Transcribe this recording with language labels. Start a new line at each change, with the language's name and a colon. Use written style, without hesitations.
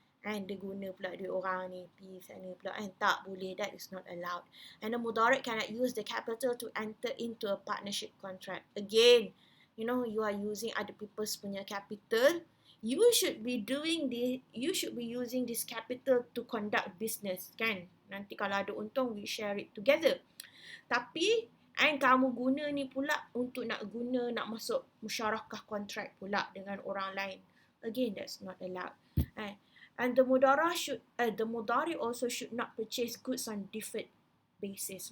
Malay: And dia guna pula duit orang ni, pergi sana pula. Tak boleh,
English: that is not allowed. And the mudharib cannot use the capital to enter into a partnership contract. Again, you are using other people's
Malay: punya
English: capital. You should be using this capital to conduct business,
Malay: kan? Nanti kalau ada untung,
English: we share it together.
Malay: Tapi, kamu guna ni pula untuk nak masuk musyarakah kontrak pula dengan orang lain.
English: Again, that's not allowed. And the mudhari also should not purchase goods on deferred basis.